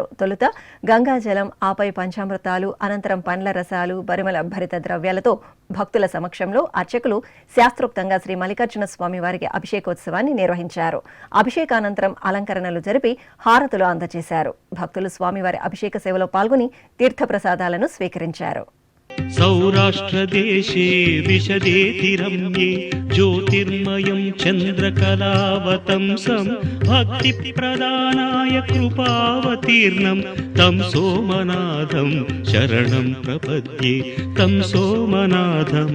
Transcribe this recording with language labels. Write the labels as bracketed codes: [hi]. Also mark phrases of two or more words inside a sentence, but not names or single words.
[te] తొలుత గంగాజలం, ఆపై పంచామృతాలు, అనంతరం పండ్ల రసాలు, పరిమళ భరిత ద్రవ్యాలతో భక్తుల సమక్షంలో అర్చకులు శాస్త్రోక్తంగా శ్రీ మల్లికార్జున స్వామివారికి అభిషేకోత్సవాన్ని నిర్వహించారు. అభిషేకానంతరం అలంకరణలు జరిపి హారతులు అందజేశారు. భక్తులు స్వామివారి అభిషేక సేవలో పాల్గొని తీర్థప్రసాదాలను స్వీకరించారు. [sa] सौराष्ट्रदेशे विशदेति रम्ये ज्योतिर्मयं चन्द्रकलावतंसं भक्तिप्रदानाय कृपावतीर्णं तं सोमनाथं शरणं प्रपद्ये तं सोमनाथं